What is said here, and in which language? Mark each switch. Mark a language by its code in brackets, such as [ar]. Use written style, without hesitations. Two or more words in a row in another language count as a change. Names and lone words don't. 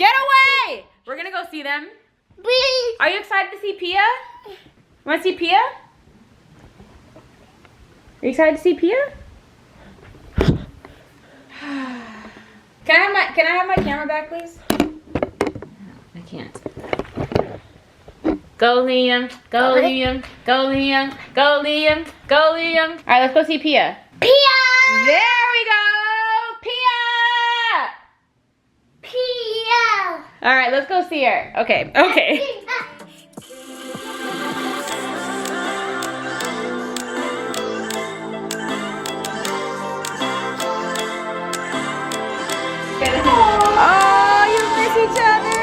[en] Get away! We're gonna go see them. Are you excited to see Pia? Wanna see Pia? Are you excited to see Pia? Can I have my camera back, please? I can't. Go Liam, go Liam, go Liam, go Liam, go Liam. All right, let's go see Pia. Pia! There we go, Pia! Pia! All right, let's go see her. Okay, okay. Oh, you miss each other.